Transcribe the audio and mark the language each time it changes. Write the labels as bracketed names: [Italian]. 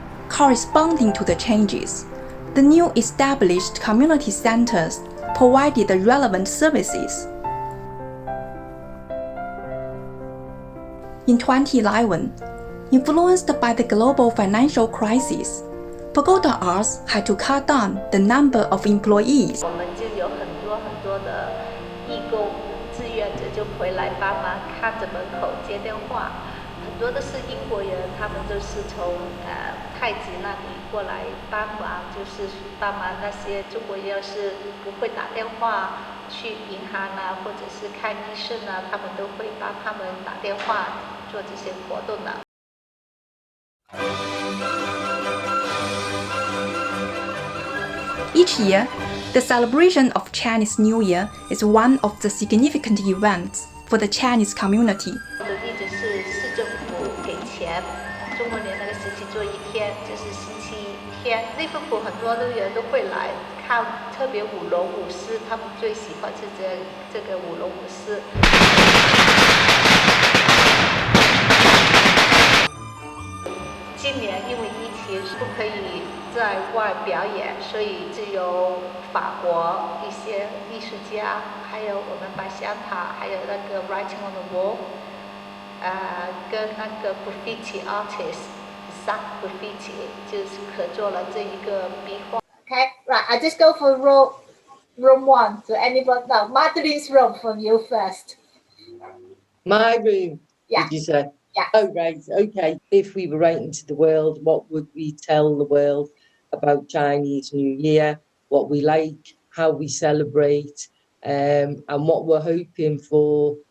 [English] Corresponding to the changes, the new established community centers provided the relevant services. In 2011, influenced by the global financial crisis, Pagoda Arts had to cut down the number of employees. [Chinese] 我们就有很多的义工、志愿者就回来帮忙看着门口接电话，很多都是英国人，他们都是从太极那里过来帮忙，就是帮忙那些中国人要是不会打电话去银行啊，或者是看医生啊，他们都会帮他们打电话做这些活动的。 [English] Each year, the celebration of Chinese New Year is one of the significant events for the Chinese community. [Chinese] 我的例子是市政府给钱，中国年那个时期做一天，就是星期天。利物浦很多人都会来看，特别舞龙舞狮，他们最喜欢是这个舞龙舞狮。今年因为疫情不可以在外表演，所以只有法国一些艺术家，还有我们白香塔，还有那个 Writing on the Wall， 跟那个 [English] graffiti artist [Chinese] Zach Graffiti 就是合作了这一个壁画。 [English] Okay, right. I just go for room 1. So anybody? No, Madeline's room from you first. My room. Yeah. Did you say? Yeah. Oh, right. Okay. If we were writing to the world, what would we tell the world about Chinese New Year? What we like, how we celebrate, and what we're hoping for.